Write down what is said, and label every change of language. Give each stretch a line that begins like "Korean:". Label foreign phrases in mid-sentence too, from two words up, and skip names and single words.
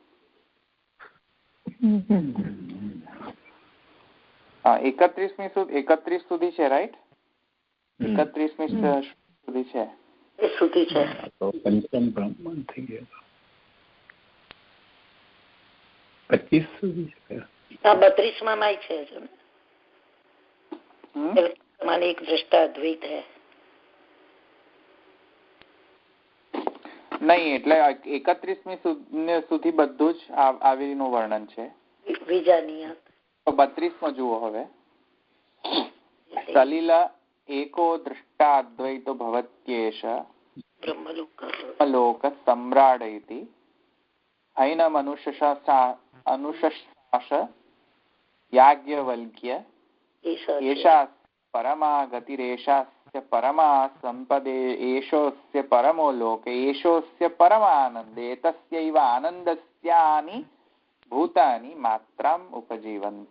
Gujarati: હા, 31 સુધી છે, રાઈટ? 31 સુધી છે. પંચમ બ્રહ્માંડ થઈ ગયા. 25 સુધી છે. 32 માં છે.
Hindi: एक दृष्टा अद्वैत है
Gujarati: નહીં, એટલે 31મી સુધી બધું જ આવીનું વર્ણન છે. બીજાની 32માં જુઓ હવે.
Sanskrit: સલિલ એકો દ્રષ્ટા અદ્વૈતો ભવત્યેષ બ્રહ્મલોક સમ્રાડયતિ હૈનમ અનુશશાસ યાજ્ઞવલ્ક્ય એષા પरमा ગતિરેષાસ્ય પरमा સંપદે એષોસ્ય પરમો લોક એષોસ્ય પરમાનંદ એતસ્યૈવ આનંદસ્યાની ભૂતાની માત્રામ ઉપજીવંતિ.